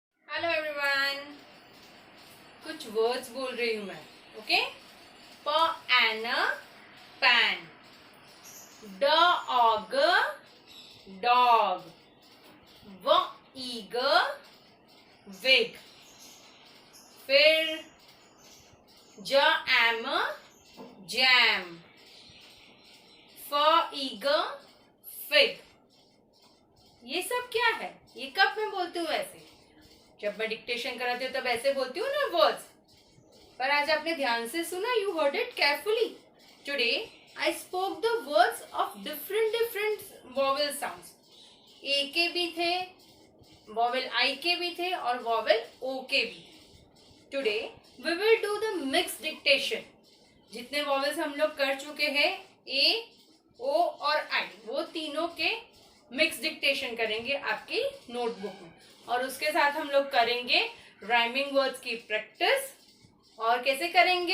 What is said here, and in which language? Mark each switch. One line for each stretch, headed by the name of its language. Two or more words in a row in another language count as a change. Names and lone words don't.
English: Hello everyone.
Hindi: कुछ वर्ड्स बोल रही हूँ मैं।
English: OK. p an pan, d og dog, w ig wig,
Hindi: फिर
English: j am jam, f ig fig.
Hindi: ये सब क्या है? ये कब मैं बोलती हूँ ऐसे? जब मैं डिक्टेशन कराती हूँ तब ऐसे बोलती हूँ ना वर्ड्स। पर आज आपने ध्यान से सुना,
English: You heard it carefully. Today I spoke the words of different different vowel sounds.
Hindi: ए के भी थे,
English: vowel I
Hindi: के भी थे और
English: vowel O
Hindi: के भी।
English: Today we will do the mix dictation.
Hindi: जितने वॉवेल्स हम लोग कर चुके हैं, ए, ओ और आई, वो तीनों के
English: mix dictation
Hindi: करेंगे आपकी नोटबुक में। और उसके साथ हम लोग करेंगे
English: rhyming words
Hindi: की प्रैक्टिस। और कैसे करेंगे?